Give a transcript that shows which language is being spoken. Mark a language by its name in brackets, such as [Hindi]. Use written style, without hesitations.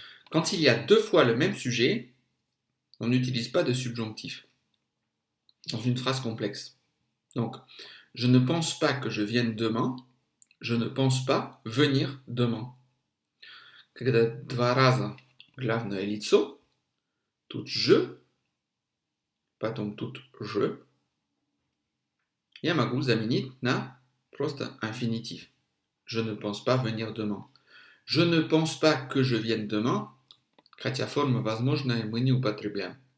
[French] Quand il y a deux fois le même sujet, on n'utilise pas de subjonctif dans une phrase complexe. Donc, je ne pense pas que je vienne demain, je ne pense pas venir demain. [Russian] Когда два раза главное лицо, тут je, потом тут je, я могу заменить на просто инфинитив. [French] Je ne pense pas venir demain. Je ne pense pas que je vienne demain, [Russian] хотя форма возможная мы не употребляем.